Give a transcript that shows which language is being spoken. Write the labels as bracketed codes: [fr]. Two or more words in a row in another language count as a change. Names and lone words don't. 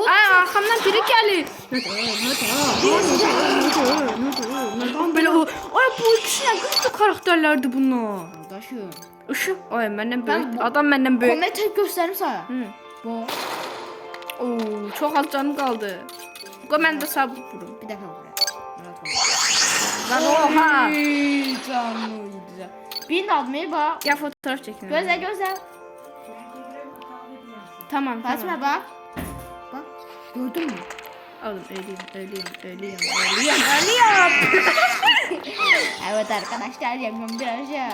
[tr] Ay arkamdan biri geldi. Neden böyle o? Ay bu ikisi ne güçlü karakterlerdi bunlar. Kardeşim. Işık. Ay benden Ben büyük. bu- Adam benden büyük. Komet tek gösterim sana. Hı. Bu. Oo, çok az canım kaldı. [az] Qoy mən də sağ vurum. [tr] Bir dakika buraya. Lan oha. Canlıydı. Birini almaya bak. Gel fotoğraf çekin. Gözle gözle. Tamam Fatma tamam. bak. Bak. Gördün mü? Oğlum ölüyorum. Evet arkadaşlar yapıyorum biraz ya.